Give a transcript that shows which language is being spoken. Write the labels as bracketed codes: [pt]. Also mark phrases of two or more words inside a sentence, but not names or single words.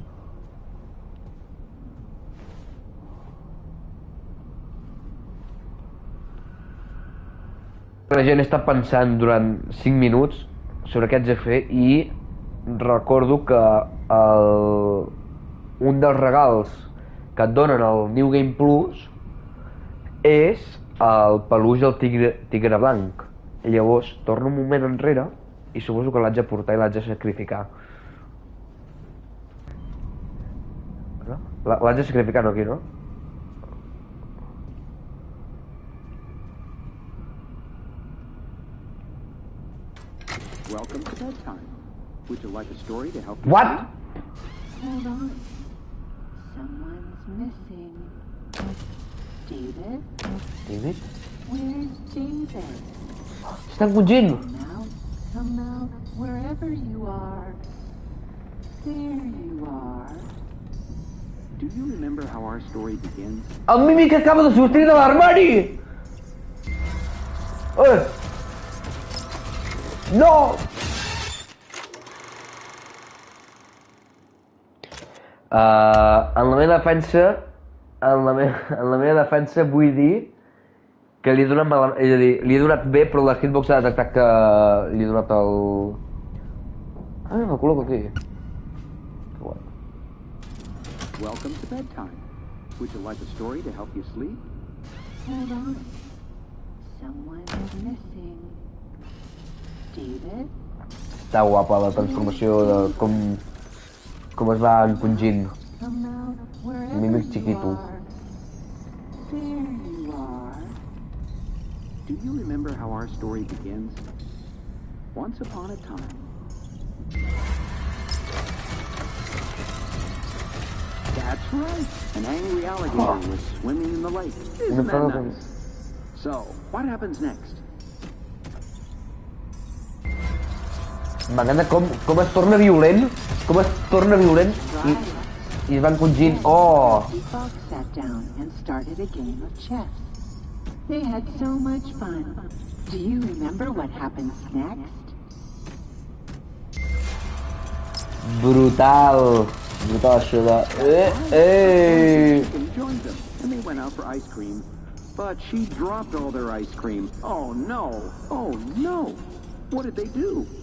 [ca] La gent està pensant durant 5 minuts sobre què haig de fer i recordo que un dels regals que et donen al New Game Plus és el peluix del tigre blanc. Llavors torno un moment enrere i suposo que l'haig de portar i l'haig de sacrificar. L'haig de sacrificar, no, aquí, no? [en] Welcome to bedtime. Would you like a story to help you? What? Hold on. Someone's missing. David? David? Where's David? [ca] Estan fugint! [en] Come out, wherever you are. There you are. Do you remember how our story begins? [ca] El mímic acaba de sortir de l'armari! No! En la meva defensa vull dir que li he donat malament, és a dir, li he donat bé, però la hitbox ha detectat que li he donat el... Ah, el col·loco aquí. Que guai. [en] Welcome to bedtime. Would you like a story to help you sleep? Hold on. Someone's missing. David? [ca] Està guapa la transformació de com es va encongint. [es] Mímic chiquito. [en] There you are. Do you remember how our story begins? Once upon a time. That's right. An angry alligator was swimming in the lake. Isn't that nice? So, what happens next? [ca] M'agrada com es torna violent, i es van encongint. Oh! [en] Fox sat down and started a game of chess. They had so much fun. Do you remember what happens next? [ca] Brutal això de... [en] Joined them, and they went out for ice cream. But she dropped all their ice cream. Oh no! Oh no! What did they do?